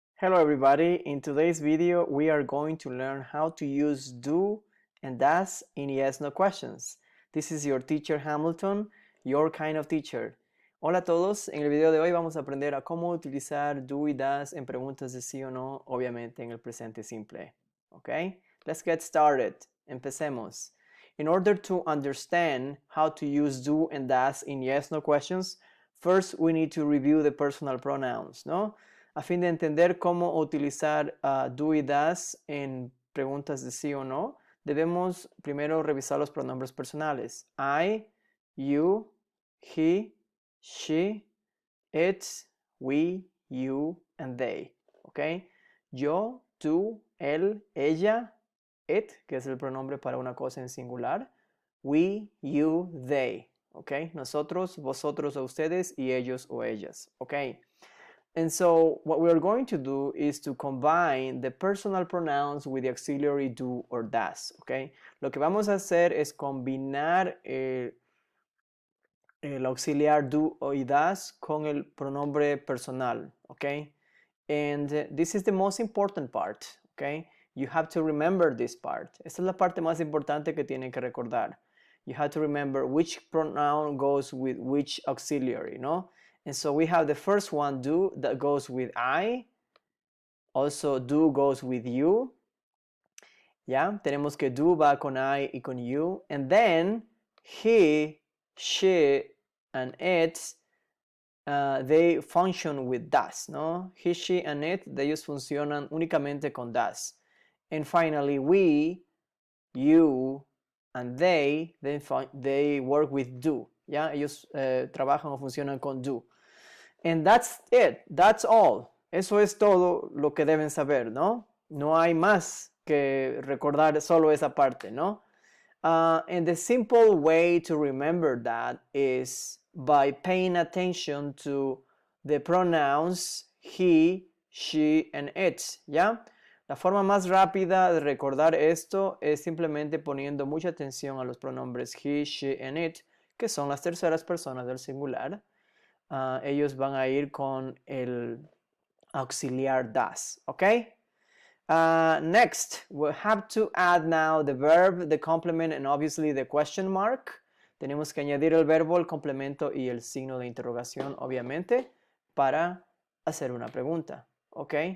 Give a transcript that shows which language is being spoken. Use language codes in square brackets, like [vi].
[en] Hello everybody, in today's video we are going to learn how to use do and does in yes/no questions. This is your teacher Hamilton, your kind of teacher. [es] Hola a todos, en el video de hoy vamos a aprender a cómo utilizar do y does en preguntas de sí o no, obviamente en el presente simple. [en] Okay, let's get started. [es] Empecemos. [en] In order to understand how to use do and does in yes/no questions, first we need to review the personal pronouns, ¿no? [es] A fin de entender cómo utilizar do y does en preguntas de sí o no, debemos primero revisar los pronombres personales. [en] I, you, he, she, it, we, you, and they. ¿Ok? [es] Yo, tú, él, ella, it, que es el pronombre para una cosa en singular. [en] We, you, they. [es] ¿Ok? Nosotros, vosotros o ustedes y ellos o ellas. ¿Ok? [en] And so what we're going to do is to combine the personal pronouns with the auxiliary do or does, ¿ok? [es] Lo que vamos a hacer es combinar el auxiliar do y does con el pronombre personal, ¿ok? [en] And this is the most important part, ¿ok? You have to remember this part. [es] Esta es la parte más importante que tienen que recordar. [en] You have to remember which pronoun goes with which auxiliary, ¿no? And so we have the first one, do, that goes with I. Also, do goes with you. ¿Ya? [es] Tenemos que do va con I y con you. [en] And then, he, she, and it, they function with does, ¿no? [es] He, she, and it, ellos funcionan únicamente con does. [en] And finally, we, you, and they work with do. ¿Ya? [es] Ellos trabajan o funcionan con do. [en] And that's it, that's all. [es] Eso es todo lo que deben saber, ¿no? No hay más que recordar solo esa parte, ¿no? [en] And the simple way to remember that is by paying attention to the pronouns he, she, and it, ¿ya? [es] La forma más rápida de recordar esto es simplemente poniendo mucha atención a los pronombres he, she, and it, que son las terceras personas del singular. Ellos van a ir con el auxiliar does, ¿ok? [en] Next, we'll have to add now the verb, the complement, and obviously the question mark. [es] Tenemos que añadir el verbo, el complemento y el signo de interrogación, obviamente, para hacer una pregunta, ¿ok?